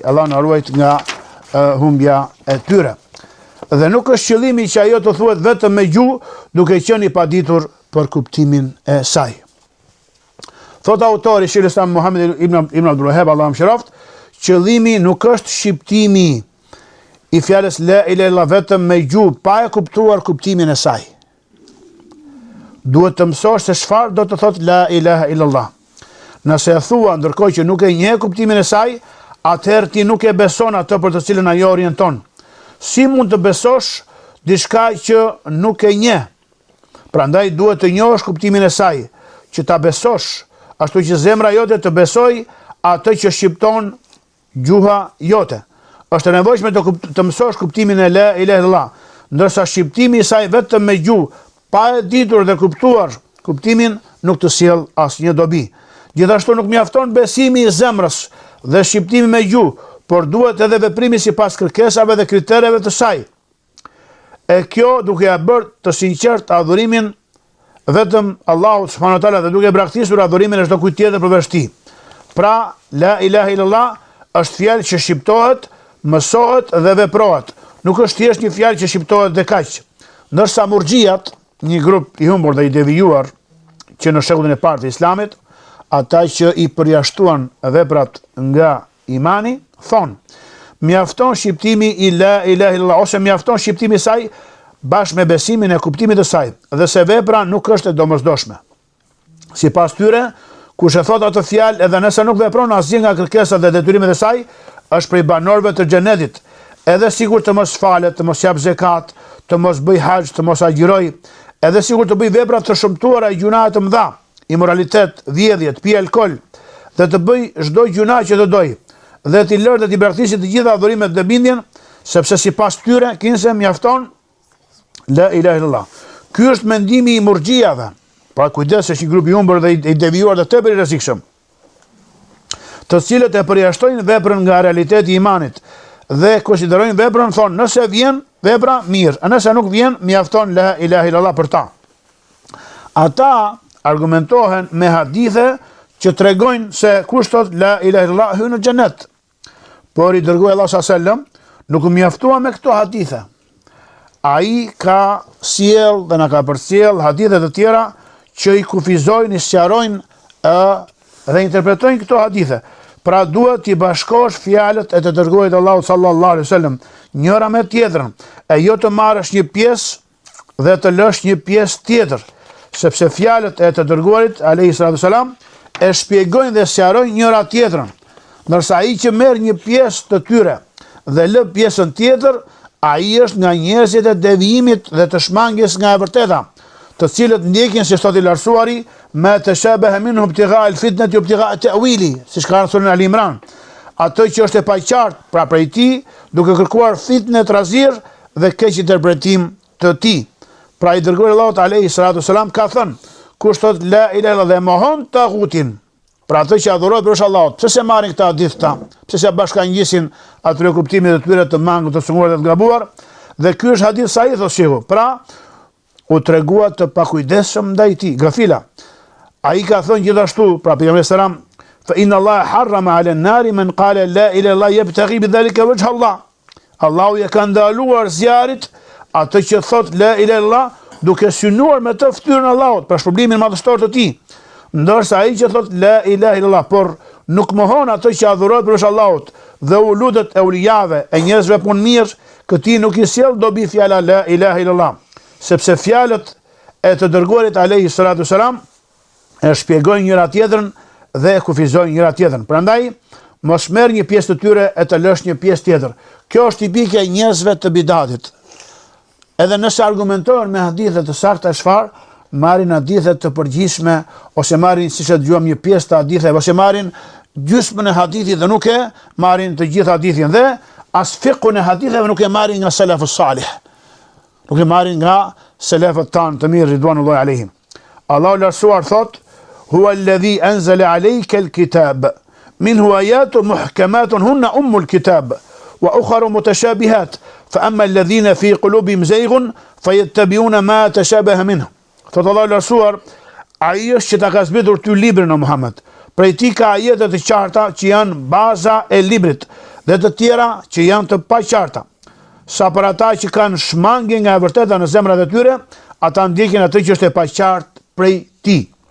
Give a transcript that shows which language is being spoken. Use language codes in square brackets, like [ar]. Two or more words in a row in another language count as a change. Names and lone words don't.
[sq] Allah na ruajt nga humbja e tyre. Dhe nuk është qëllimi që ajo të thuhet vetëm me gjuhë, duke qenë i paditur për kuptimin e saj. Thot autori Sheikhul Islam Muhammed ibn Abdul Wahhab, Allahu mëshiroft, qëllimi nuk është shqiptimi i fjalës [ar] لا إله إلا الله [sq] vetëm me gjuhë, pa e kuptuar kuptimin e saj. Duhet të mësosh se çfarë do të thotë [ar] لا إله إلا الله. [sq] Nëse e thua ndërkohë që nuk e njeh kuptimin e saj, atëherë ti nuk e beson atë për të cilën ajo orienton. Si mund të besosh diçka që nuk e njeh? Prandaj duhet të njohësh kuptimin e saj, që ta besosh, ashtu që zemra jote të besoj atë që shqipton gjuha jote. Është e nevojshme të mësosh kuptimin e [ar] لا إله إلا الله, [sq] ndërsa shqiptimi i saj vetëm me gjuhë, pa e ditur dhe kuptuar kuptimin, nuk të sjell asnjë dobi. Gjithashtu nuk mjafton besimi i zemrës dhe shqiptimi me gjuhë, por duhet edhe veprimi sipas kërkesave dhe kritereve të saj. E kjo duke ja bërë të sinqert adhurimin vetëm Allahut [ar] سبحانه وتعالى [sq] dhe duke braktisur adhurimin e çdo kujt tjetër përveç tij. Pra, [ar] لا إله إلا الله [sq] është fjalë që shqiptohet, mësohet dhe veprohet. Nuk është thjesht një fjalë që shqiptohet dhe kaq. Ndërsa murxhiat, një grup i humbur dhe i devijuar që në shekullin e parë të Islamit, ata që i përjashtuan veprat nga imani, thonë, mjafton shqiptimi i [ar] لا إله إلا الله, [sq] ose mjafton shqiptimi i saj bashkë me besimin e kuptimit të saj, dhe se vepra nuk është e domosdoshme. Sipas tyre, kush e thot atë fjalë edhe nëse nuk vepron asgjë nga kërkesat dhe detyrimet e saj, është prej banorëve të xhenetit. Edhe sikur të mos falet, të mos jap zekat, të mos bëj haxh, të mos agjiroj, edhe sikur të bëj vepra të shëmtuara e gjunahe të mëdha, imoralitet, vjedhje, të pijë alkol dhe të bëj çdo gjuna që të doj, dhe t'i lërë dhe t'i braktisë të gjitha adhurimet dhe bindjen, sepse sipas tyre kinse mjafton [ar] لا إله إلا الله. [sq] Ky është mendimi i murxhiave. Pra kujdes, është një grup i humbur dhe i devijuar dhe tepër i rrezikshëm, të cilët e përjashtojnë veprën nga realiteti i imanit dhe konsiderojnë veprën, thonë, nëse vjen vepra mirë, nëse nuk vjen mjafton [ar] لا إله إلا الله [sq] për ta. Ata argumentohen me hadithe që tregojnë se kush thot [ar] لا إله إلا الله [sq] hyn në xhenet. Por i dërguari Allah [ar] صلى الله عليه وسلم [sq] nuk u mjaftua me këto hadithe. Ai ka sjell dhe na ka përcjell hadithe të tjera që i kufizojnë, i sqarojnë dhe interpretojnë këto hadithe. Pra duhet t'i bashkosh fjalët e të dërguarit Allahu [ar] صلى الله عليه وسلم [sq] njëra me tjetrën, e jo të marrësh një pjesë dhe të lësh një pjesë tjetër, sepse fjalët e të dërguarit [ar] عليه الصلاة والسلام [sq] e shpjegojnë dhe sqarojnë njëra tjetrën, ndërsa ai që merr një pjesë të tyre dhe lë pjesën tjetër, ai është nga njerëzit e devijimit dhe të shmangjes nga e vërteta, të cilët ndjekin, si thot i lartësuari, me të [ar] شابه منه ابتغاء الفتنة وابتغاء التأويل, [sq] siç ka thënë në Al-Imran, atë që është e paqartë, pra prej tij, duke kërkuar fitnë, trazir dhe keq interpretim të tij. Pra i dërguari Allahut [ar] عليه الصلاة والسلام [sq] ka thënë, kush thot [ar] لا إله إلا الله [sq] dhe mohon tagutin, pra atë që adhurohet përveç Allahut, pse se marrin këta hadithe, pse se bashkangjisin atyre kuptimet e tyre të mangët, të sunguar dhe të gabuar, dhe ky është hadith sahih thotë shehu. Pra u tregua të pakujdesshëm ndaj tij, gafila. Ai ka thënë gjithashtu, pra pejgamberi sallam, [ar] فإن الله حرم على النار من قال لا إله إلا الله يبتغي بذلك وجه الله. [sq] Allahu ja ka ndaluar zjarit atë që thot [ar] لا إله إلا الله [sq] duke synuar me të fytyrën e Allahut për shpërblimin madhështor të tij. Ndërsa ai që thot [ar] لا إله إلا الله [sq] por nuk mohon atë që adhurohet përveç Allahut dhe u lutet e ulijave e njerëzve punë mirë, këtij nuk i sjell dobi fjala [ar] لا إله إلا الله, [sq] sepse fjalët e të dërguarit [ar] عليه الصلاة والسلام [sq] e shpjegojnë njëra tjetrën dhe e kufizojnë njëra tjetrën. Prandaj mos merr një pjesë të tyre e të lësh një pjesë tjetër. Kjo është tipike e njerëzve të bidatit. Edhe nëse argumentojnë me hadithe të sakta, çfarë marrin hadithe të përgjithshme, ose marrin, siç e dëgjuam, një pjesë të haditheve, ose marrin gjysmën e hadithit dhe nuk e marrin të gjithë hadithin, dhe as fiqhun e haditheve nuk e marrin nga [ar] السلف الصالح. [sq] Nuk e marrin nga selefët tanë të mirë [ar] رضوان الله عليهم. [sq] Allahu lartësuar thot: [ar] هو الذي أنزل عليك الكتاب منه آيات محكمات هن أم الكتاب وأخر متشابهات فأما الذين في قلوبهم زيغ فيتبعون ما تشابه منه. [sq] Thot Allahu lartësuar, ai është që ta ka zbritur ty librin o Muhammed. Prej tij ka ajete të qarta që janë baza e librit dhe të tjera që janë të paqarta. Sa për ata që kanë shmangje nga e vërteta në zemrat e tyre, ata ndjekin atë që është e paqartë prej tij.